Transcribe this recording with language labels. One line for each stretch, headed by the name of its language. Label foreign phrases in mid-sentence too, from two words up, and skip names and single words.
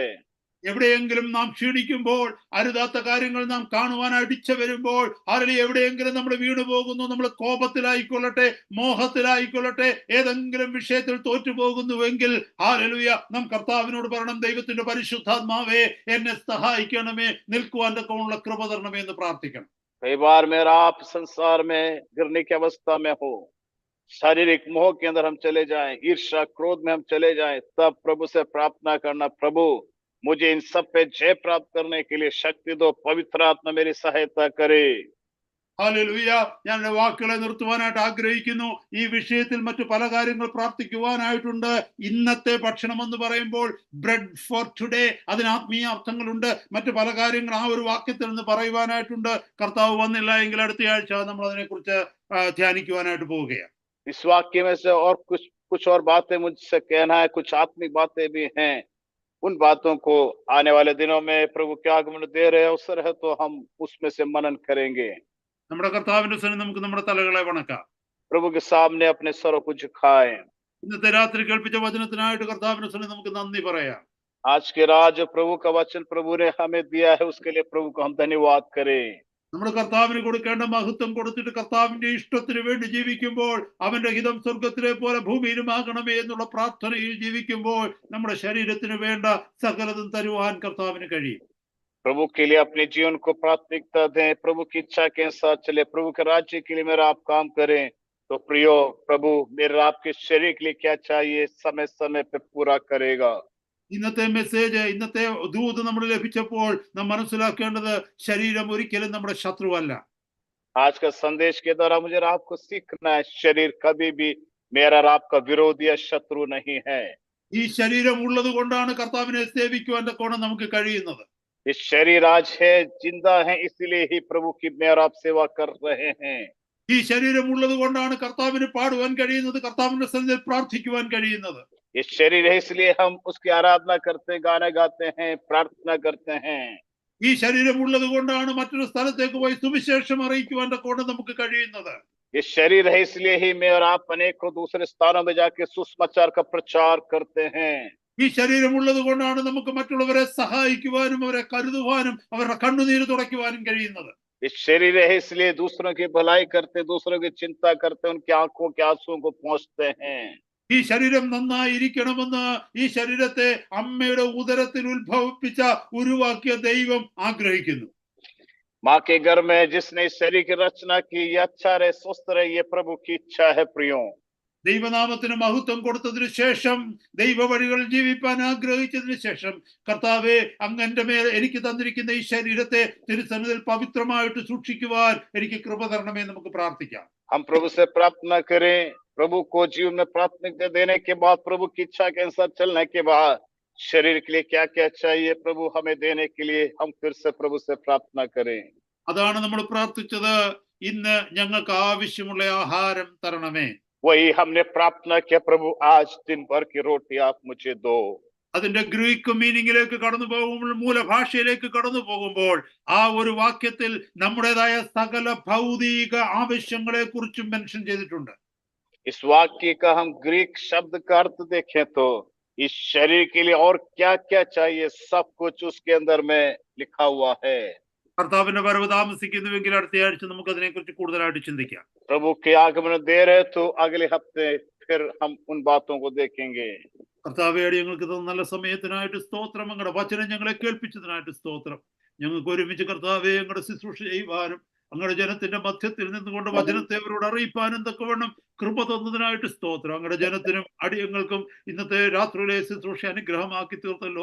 Malayalam: എവിടെയെങ്കിലും നാം ക്ഷീണിക്കുമ്പോൾ, അരുതാത്ത കാര്യങ്ങൾ നാം കാണുവാൻ അടിച്ചു വരുമ്പോൾ, അല്ലെങ്കിൽ എവിടെയെങ്കിലും നമ്മൾ വീണു പോകുന്നു, നമ്മൾ കോപത്തിലായിക്കൊള്ളട്ടെ, മോഹത്തിലായിക്കൊള്ളട്ടെ, ഏതെങ്കിലും വിഷയത്തിൽ തോറ്റു പോകുന്നുവെങ്കിൽ ഹല്ലേലൂയ, നാം കർത്താവിനോട് പറയണം, ദൈവത്തിന്റെ പരിശുദ്ധാത്മാവേ എന്നെ സഹായിക്കണമേ, നിൽക്കുവാൻ തക്കമുള്ള കൃപ തരണമേ എന്ന് പ്രാർത്ഥിക്കണം.
Hindi: कई बार मेरा आप संसार में गिरने की अवस्था में हो, शारीरिक मोह के अंदर हम चले जाएं, ईर्ष्या क्रोध में हम चले जाएं, तब प्रभु से प्रार्थना करना, प्रभु मुझे इन सब पे जय प्राप्त करने के लिए शक्ति दो, पवित्र आत्मा मेरी सहायता करे।
Malayalam: ഹല്ലേലൂയ. ഞാൻ എൻ്റെ വാക്കുകളെ നിർത്തുവാനായിട്ട് ആഗ്രഹിക്കുന്നു. ഈ വിഷയത്തിൽ മറ്റു പല കാര്യങ്ങൾ പ്രാർത്ഥിക്കുവാനായിട്ടുണ്ട്. ഇന്നത്തെ ഭക്ഷണം എന്ന് പറയുമ്പോൾ
English: bread for today,
Malayalam: അതിന് ആത്മീയ അർത്ഥങ്ങളുണ്ട്. മറ്റു പല കാര്യങ്ങൾ ആ ഒരു വാക്യത്തിൽ നിന്ന് പറയുവാനായിട്ടുണ്ട്. കർത്താവ് വന്നില്ല എങ്കിൽ അടുത്ത ആഴ്ച നമ്മൾ അതിനെക്കുറിച്ച് ധ്യാനിക്കുവാനായിട്ട് പോവുകയാണ്.
Hindi: इस वाक्य में से और कुछ और बातें मुझसे कहना है, कुछ आत्मिक बातें भी हैं। उन बातों को आने वाले दिनों में प्रभु के आगमन दे रहे अवसर है तो हम उसमें से मनन करेंगे।
Malayalam: നമ്മുടെ കർത്താവിന്റെ സന്നിധിയിൽ നമുക്ക് നമ്മുടെ തലകളെ വണക്കാം.
Hindi: प्रभु के सामने अपने सरों को झुकाएं।
Malayalam: ഇന്നത്തെ രാത്രി കേൾപ്പിച്ച വചനത്തിനായിട്ട് കർത്താവിന്റെ സന്നിധിയിൽ നമുക്ക് നന്ദി പറയാം.
Hindi: आज के रात जो प्रभु का वचन प्रभु ने हमें दिया है, उसके लिए प्रभु को हम धन्यवाद करें।
Malayalam: നമ്മുടെ കർത്താവിന് കൊടുക്കേണ്ട മഹത്വം കൊടുത്തിട്ട് കർത്താവിന്റെ ഇഷ്ടത്തിന് വേണ്ടി ജീവിക്കുമ്പോൾ, അവന്റെ ഹിതം സ്വർഗത്തിലെ പോലെ ഭൂമിയിലും ആകണമേ എന്നുള്ള പ്രാർത്ഥനയിൽ ജീവിക്കുമ്പോൾ, നമ്മുടെ ശരീരത്തിന് വേണ്ട സകലതും തരുവാൻ കർത്താവിന് കഴിയും.
Hindi: प्रभु के लिए अपने जीवन को प्राथमिकता दें, प्रभु की इच्छा के साथ चले, प्रभु के राज्य के लिए मेरा आप काम करें। तो प्रियो, प्रभु मेरे आपके शरीर के लिए क्या चाहिए समय समय पे पूरा करेगा।
Malayalam: ഇന്നത്തെ മെസ്സേജ്, ഇന്നത്തെ ദൂത് നമ്മൾ ലഭിച്ചപ്പോൾ നാം മനസ്സിലാക്കേണ്ടത്, ശരീരം ഒരിക്കലും നമ്മുടെ ശത്രുവല്ല.
Hindi: आज का संदेश के द्वारा मुझे आपको सीखना है, शरीर कभी भी मेरा और आपका विरोधी या शत्रु नहीं है।
Malayalam: ഈ ശരീരം ഉള്ളത് കൊണ്ടാണ് കർത്താവിനെ സേവിക്കുവാൻ തക്കോണം നമുക്ക് കഴിയുന്നത്.
Hindi: ये शरीर आज है, जिंदा है, इसलिए ही प्रभु की मैं और आप सेवा कर रहे हैं।
Malayalam: ഈ ശരീരം ഉള്ളത് കൊണ്ടാണ് കർത്താവിന് പാടുവാൻ കഴിയുന്നത്, കർത്താവിന്റെ സന്നിധിയിൽ പ്രാർത്ഥിക്കുവാൻ കഴിയുന്നത്.
Hindi: ये शरीर है, इसलिए हम उसकी आराधना करते, गाना गाते हैं, प्रार्थना करते हैं।
Malayalam: ഈ ശരീരം ഉള്ളത് കൊണ്ടാണ് മറ്റൊരു സ്ഥലത്തേക്ക് പോയി സുവിശേഷം അറിയിക്കുവാൻ തക്കോണം നമുക്ക് കഴിയുന്നത്.
Hindi: ये शरीर है, इसलिए ही मैं और आप अनेकों दूसरे स्थानों में जाके सुसमाचार का प्रचार करते हैं।
Malayalam: ഈ ശരീരം ഉള്ളത് കൊണ്ടാണ് നമുക്ക് മറ്റുള്ളവരെ സഹായിക്കുവാനും അവരെ കരുതുവാനും അവരുടെ കണ്ണുനീര് തുടയ്ക്കുവാനും കഴിയുന്നത്.
Hindi: ये शरीर है, इसलिए दूसरों की भलाई करते, दूसरों की चिंता करते, उनकी आंखों के आंसुओं को पहुंचते हैं।
Malayalam: ഈ ശരീരം നന്നായിരിക്കണമെന്ന് ഈ ശരീരത്തെ അമ്മയുടെ ഉദരത്തിൽ ഉത്ഭവിപ്പിച്ച ഉരുവാക്കിയ ദൈവം ആഗ്രഹിക്കുന്നു.
Hindi: माँ के घर में जिसने इस शरीर की रचना की, ये अच्छा रहे, स्वस्थ रहे, ये प्रभु की इच्छा है। प्रियो,
Malayalam: ദൈവനാമത്തിന് മഹത്വം കൊടുത്തതിനു ശേഷം, ദൈവവഴികളിൽ ജീവിപ്പാൻ ആഗ്രഹിച്ചതിനു ശേഷം, കർത്താവെ, അങ്ങ് എൻ്റെ മേൽ എനിക്ക് തന്നിരിക്കുന്ന ഈ ശരീരത്തെ തിരുസന്നിധിയിൽ പവിത്രമായിട്ട് സൂക്ഷിക്കുവാൻ എനിക്ക് കൃപ തരണമേ നമുക്ക് പ്രാർത്ഥിക്കാം.
Hindi: हम प्रभु से प्रार्थना करें। प्रभु को जीवन में प्राथमिकता देने के बाद, प्रभु की इच्छा के अनुसार चलने के बाद, शरीर के लिए क्या क्या चाहिए प्रभु हमें देने के लिए हम फिर से प्रभु से प्रार्थना करें।
Malayalam: അതാണ് നമ്മൾ പ്രാർത്ഥിച്ചത്. ഇന്ന് ഞങ്ങൾക്ക് ആവശ്യമുള്ള ആഹാരം തരണമേ.
Hindi: वही हमने प्रार्थना किया, प्रभु आज दिन भर की रोटी आप मुझे दो।
Malayalam: അതിന്റെ ഗ്രീക്ക് മീനിങ്ങിലേക്ക് കടന്നു പോകുമ്പോൾ, മൂലഭാഷയിലേക്ക് കടന്നു പോകുമ്പോൾ, ആ ഒരു വാക്യത്തിൽ നമ്മുടേതായ സകല ഭൗതിക ആവശ്യങ്ങളെ കുറിച്ചും മെൻഷൻ ചെയ്തിട്ടുണ്ട്.
Hindi: इस वाक्य का हम ग्रीक शब्द का अर्थ देखें तो इस शरीर के लिए और क्या क्या चाहिए, सब कुछ उसके अंदर में लिखा हुआ है।
Malayalam: കർത്താവിന്റെ വരവ് താമസിക്കുന്നുവെങ്കിൽ അടുത്ത ആഴ്ച നമുക്ക് അതിനെക്കുറിച്ച് കൂടുതലായിട്ട് ചിന്തിക്കാം.
Hindi: प्रभु के आगमन दे रहे तो अगले हफ्ते फिर हम उन बातों को देखेंगे।
Malayalam: കർത്താവേ, ഞങ്ങൾക്ക് തന്ന നല്ല സമയത്തിനായിട്ട് സ്തോത്രം. അങ്ങയുടെ വചനം ഞങ്ങളെ കേൾപ്പിച്ചതിനായിട്ട് സ്തോത്രം. ഞങ്ങൾക്ക് ഒരുമിച്ച് കർത്താവേ അങ്ങയുടെ ശുശ്രൂഷ ചെയ്യുവാനും അങ്ങയുടെ ജനത്തിന്റെ മധ്യത്തിൽ നിന്നുകൊണ്ട് വചനത്തെ അവരോട് അറിയിപ്പാനും തക്കവണ്ണം കൃപ തന്നതിനായിട്ട് സ്തോത്രം. അങ്ങയുടെ ജനത്തിനും അടിയങ്ങൾക്കും ഇന്നത്തെ രാത്രിയിലെ ശുശ്രൂഷ അനുഗ്രഹമാക്കി തീർത്തല്ലോ.